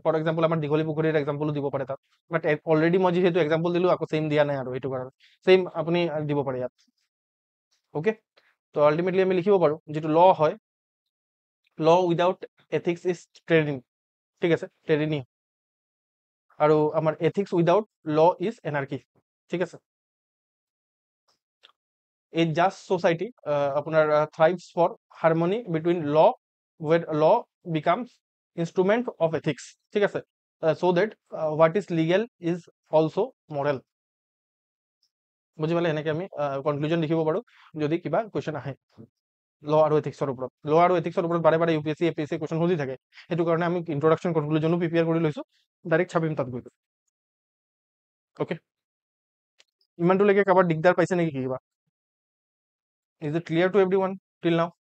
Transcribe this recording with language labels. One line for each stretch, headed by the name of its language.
Assamese: For example আমাৰ দীঘলী পুখুৰীৰ এক্সাম্পলো দিব পাৰে তাত, বাট অলৰেডি মই যিহেতু এক্সাম্পল দিলোঁ, আকৌ ছেইম দিয়া নাই আৰু সেইটো কাৰণে ছেইম আপুনি দিব পাৰে ইয়াত, অ'কে। তো আল্টিমেটলি আমি লিখিব পাৰোঁ যিটো ল হয়,
English: law without ethics is tyranny,
Assamese: ঠিক আছে, ট্ৰেৰিনি। আৰু আমাৰ
English: ethics without law is anarchy,
Assamese: ঠিক আছে।
English: A just society আপোনাৰ thrives for harmony between law, where law becomes instrument of ethics,
Assamese: ঠিক আছে,
English: so that what is legal is also moral,
Assamese: বুজি পালে? এনেকে আমি কনক্লুজন লিখিব পাৰো যদি কিবা কুৱেশ্যন আহে ল আৰু এথিক্সৰ ওপৰত। ল আৰু এথিক্সৰ ওপৰত বাৰে বাৰে UPSC APSC কুৱেশ্যন সুধি থাকে, সেইটো কাৰণে আমি ইন্ট্ৰডাকশ্যন কনক্লুজনো প্ৰিপেয়াৰ কৰি লৈছো, ডাইৰেক্ট চাবিম তাত গৈ। অ'কে, ইমানটোলৈকে কাৰোবাৰ দিগদাৰ পাইছে নেকি কিবা?
English: Is it clear to everyone till now?